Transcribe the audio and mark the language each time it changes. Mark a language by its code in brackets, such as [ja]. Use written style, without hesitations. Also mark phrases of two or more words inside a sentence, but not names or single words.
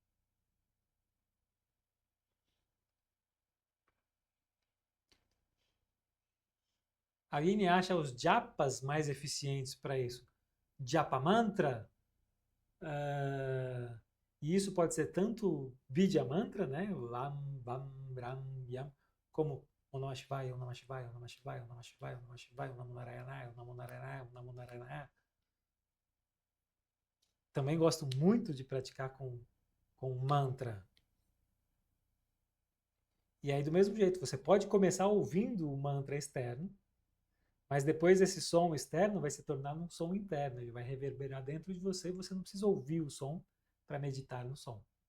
[pt] A Aline acha os japas mais eficientes para isso. [sa] Japa mantra, [pt] e isso pode ser tanto [sa] Vidya mantra, [pt] né? [sa] O Lam, Bam, Ram, Yam, como O Namah Shivaya, O Namah Shivaya, O Namah Shivaya, O Namah Shivaya, O Namah Shivaya, O Namo Narayana, O Namo Narayana, O Namo Narayana. [pt] Também gosto muito de praticar com mantra. E aí, do mesmo jeito, você pode começar ouvindo o mantra externo, mas depois esse som externo vai se tornar um som interno, ele vai reverberar dentro de você e você não precisa ouvir o som para meditar no som.